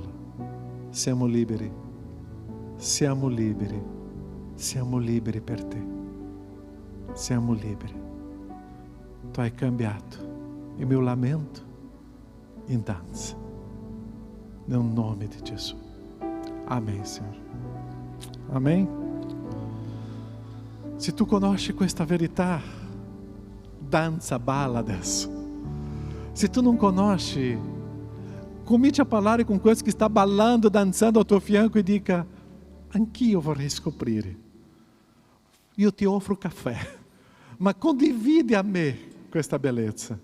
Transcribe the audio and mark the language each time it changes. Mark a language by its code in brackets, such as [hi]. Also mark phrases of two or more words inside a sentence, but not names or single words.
[it] Siamo liberi, siamo liberi, siamo liberi per te. Siamo liberi. Tu hai cambiato il mio lamento in danza. Nel nome di Gesù. [pt] Amém, Senhor. Amém? [it] Se tu conosci questa verità, danza, balla adesso. Se tu não conosci, comincia a parlare con questo che sta ballando, danzando ao tuo fianco e dica: anch'io vorrei scoprire. Io ti offro caffè, ma condivide a me questa bellezza.